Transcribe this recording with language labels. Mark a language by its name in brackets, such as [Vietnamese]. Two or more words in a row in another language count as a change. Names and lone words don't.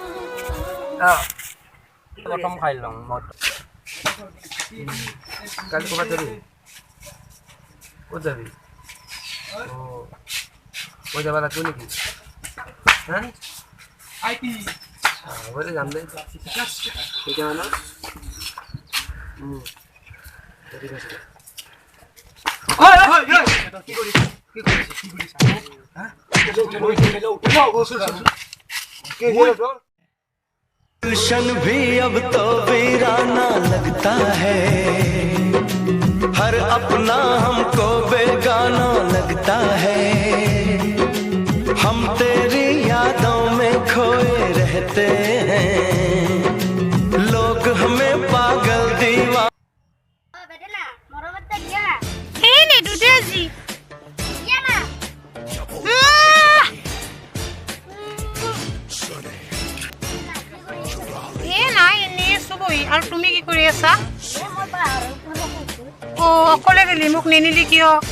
[Assamese] প্ৰথম খাই লওঁ মই কালি ক'ৰবাত যাবি ক'ত যাবি কৈ যাব লাগিব নেকি হা হ'ব দে যাম দে কেইটামানত ঠিক আছে [Hindi] गुलशन भी अब तो वीराना लगता है हर अपना हमको बेगाना लगता है हम तेरी यादों में खोए रहते हैं लोग हमें पागल दीवाना [Assamese] আৰু তুমি কি কৰি আছা অ অকলে গেলি মোক নিনিলি কিয়